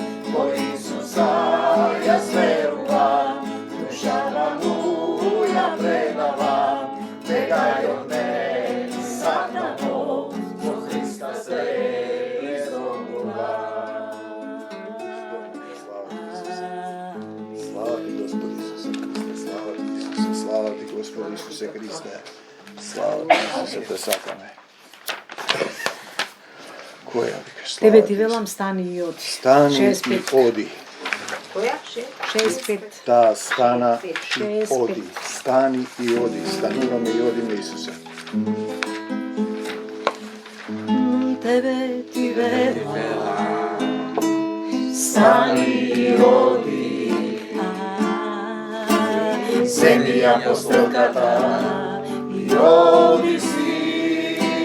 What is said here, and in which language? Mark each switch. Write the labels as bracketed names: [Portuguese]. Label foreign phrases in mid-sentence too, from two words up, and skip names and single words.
[Macedonian] О Исуса ја сверувам, душа моја предавам, негај од мене сатано, до Криста се изгонувам. Слава ти, Господ Исусе Христе, слава ти, Исусе, слава ти, Господ Исусе Христе, слава ти, Исусе, те сакаме. Која би кај слава Тебе ти ti, велам стани и оди. Стани и 6-5. оди. Која? 6-5. Та стана и Шест, оди. пет. Стани и оди. Стануваме и одиме, Исусе. Тебе ти велам, стани и оди. Земја постелката и оди си.